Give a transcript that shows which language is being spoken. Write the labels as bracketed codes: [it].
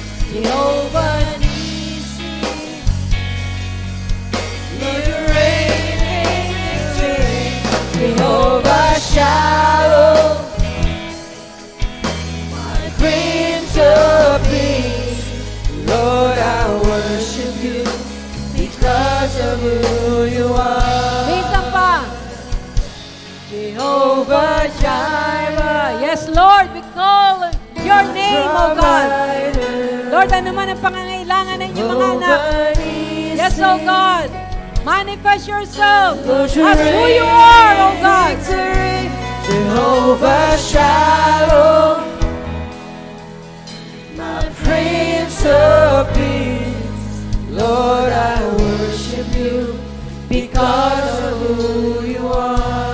[en] Jehovah Nissi, Lord, you reign in victory, Jehovah Shalom, my Prince of Peace, Lord, I worship you because of who you are. [tl] Minsan pa. [en] Jehovah Jireh, Yes, Lord, we call your name, O God. [tl] Lord, ano man ang pangangailangan ng inyong mga anak. [en] Yes, O God. Manifest yourself as who you are, O God. Jehovah Shalom, my Prince of Peace, Lord, I worship you because of who you are.